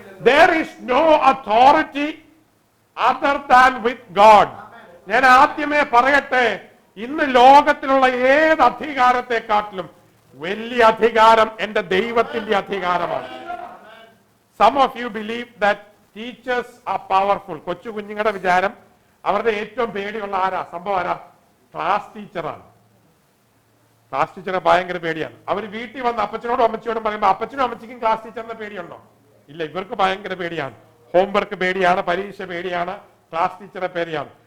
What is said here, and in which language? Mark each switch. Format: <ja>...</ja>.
<en>There is no authority other than with God.</en> <ml>ഞാൻ ആദ്യമേ പറയട്ടെ, ഇന്ന് ലോകത്തിലുള്ള ഏത് അധികാരത്തെക്കാട്ടിലും വലിയ അധികാരം എന്റെ ദൈവത്തിന്റെ അധികാരമാണ്.</ml> <en>Some of you believe that teachers are powerful.</en> <ml>കൊച്ചു കുഞ്ഞുങ്ങളുടെ വിചാരം അവരുടെ ഏറ്റവും പേടിയുള്ള ആരാ? സംഭവം ആരാ? ക്ലാസ് ടീച്ചറാണ്. ക്ലാസ് ടീച്ചറെ ഭയങ്കര പേടിയാണ്. അവർ വീട്ടിൽ വന്ന് അപ്പച്ചനോടും അമ്മച്ചിയോടും പറയുമ്പോൾ അപ്പച്ചനും അമ്മച്ചിക്കും ക്ലാസ് ടീച്ചറിന്റെ പേടിയുണ്ടോ? ഇല്ല. ഇവർക്ക് ഭയങ്കര പേടിയാണ്. ഹോംവർക്ക് പേടിയാണ്, പരീക്ഷ പേടിയാണ്, ക്ലാസ് ടീച്ചറെ പേടിയാണ്.</ml>